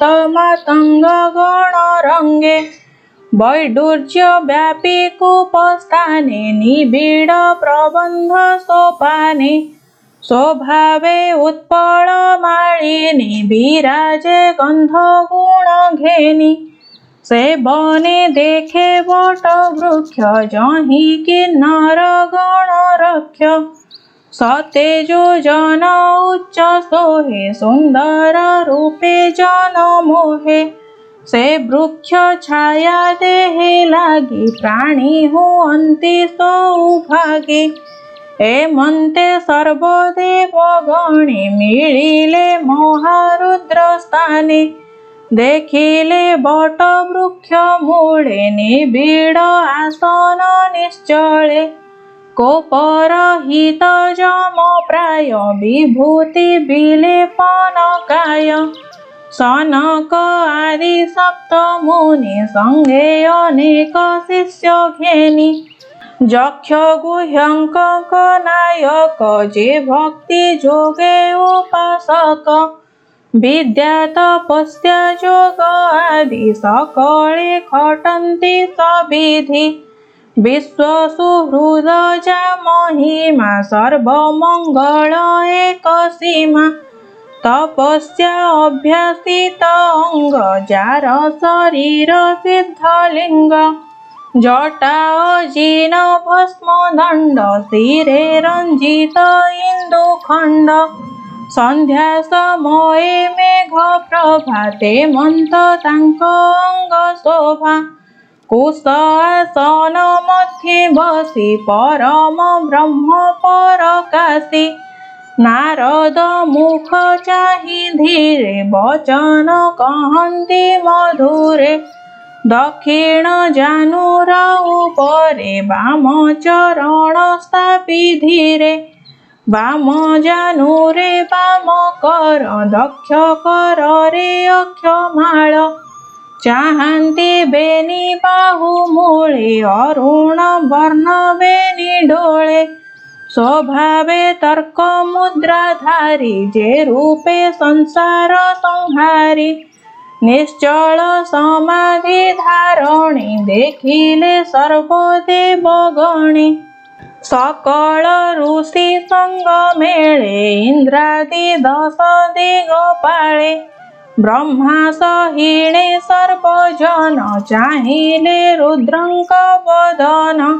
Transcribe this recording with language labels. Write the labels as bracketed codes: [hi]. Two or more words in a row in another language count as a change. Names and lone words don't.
[or] ମାତଙ୍ଗ ଗଣ ରଙ୍ଗେ ବୈଡୂର୍ଯ୍ୟ ବ୍ୟାପୀ କୂପସ୍ଥାନେ ନିବିଡ଼ ପ୍ରବନ୍ଧ ସୋପାନେ ସ୍ୱଭାବେ ଉତ୍ପଳ ମାଳିନୀ ବିରାଜେ ଗନ୍ଧ ଗୁଣ ଘେନି ସେ ବନେ ଦେଖେ ବଟ ବୃକ୍ଷ ଯହିଁ କିନ୍ନର ଗଣ ରକ୍ଷ ସତେଜୋ ଜନ ଉଚ୍ଚ ସୋହେ ସୁନ୍ଦର ରୂପେ ଜନ ମୋହେ ସେ ବୃକ୍ଷ ଛାୟା ଦେହେ ଲାଗି ପ୍ରାଣୀ ହୁଅନ୍ତି ସୌଭାଗେ ଏମନ୍ତେ ସର୍ବଦେବ ଗଣେ ମିଳିଲେ ମହାରୁଦ୍ର ସ୍ଥାନେ ଦେଖିଲେ ବଟ ବୃକ୍ଷ ମୂଳେ ନିବିଡ଼ ଆସନ ନିଶ୍ଚଳେ କୋପରହିତ ଯମ ପ୍ରାୟ ବିଭୂତି ବିଲେପନ କାୟ ସନକ ଆଦି ସପ୍ତ ମୁନି ସଙ୍ଗେ ଅନେକ ଶିଷ୍ୟ ଘେନି ଯକ୍ଷ ଗୁହ୍ୟଙ୍କ ନାୟକ ଯେ ଭକ୍ତି ଯୋଗେ ଉପାସକ ବିଦ୍ୟା ତପସ୍ୟା ଯୋଗ ଆଦି ସକଳେ ଖଟନ୍ତି ସବିଧି ବିଶ୍ୱ ସୁହୃଦ ଯା ମହିମା ସର୍ବମଙ୍ଗଳ ଏକ ସୀମା ତପସ୍ୟା ଅଭ୍ୟସିତ ଅଙ୍ଗ ଯାର ଶରୀର ସିଦ୍ଧଲିଙ୍ଗ ଜଟା ଅଜିନ ଭସ୍ମ ଦଣ୍ଡ ଶିରେ ରଞ୍ଜିତ ଇନ୍ଦୁଖଣ୍ଡ ସନ୍ଧ୍ୟା ସମୟେ ମେଘ ପ୍ରଭାତେ ମନ୍ତ ତାଙ୍କ ଅଙ୍ଗ ଶୋଭା କୁଶ ଆସନ ମଧ୍ୟେ ବସି ପରମ ବ୍ରହ୍ମ ପରକାଶି ନାରଦ ମୁଖ ଚାହିଁ ଧୀରେ ବଚନ କହନ୍ତି ମଧୁରେ ଦକ୍ଷିଣ ଜାନୁର ଉପରେ ବାମ ଚରଣ ସ୍ଥାପି ଧୀରେ ବାମ ଜାନୁରେ ବାମ କର ଦକ୍ଷ କର ରେ ଅକ୍ଷମାଳ ଚାହାନ୍ତି ବେନି ବାହୁ ମୂଳେ ଅରୁଣ ବର୍ଣ୍ଣ ବେନି ଡୋଳେ ସ୍ୱଭାବେ ତର୍କ ମୁଦ୍ରାଧାରୀ ଯେ ରୂପେ ସଂସାର ସଂହାରୀ ନିଶ୍ଚଳ ସମାଧି ଧାରଣୀ ଦେଖିଲେ ସର୍ବଦେବ ଗଣେ ସକଳ ଋଷି ସଙ୍ଗ ମେଳେ ଇନ୍ଦ୍ରାଦି 10 ଦିଗପାଳେ ବ୍ରହ୍ମା ସହିଣେ ସର୍ବଜନ ଚାହିଁଲେ ରୁଦ୍ରଙ୍କ ବଦନ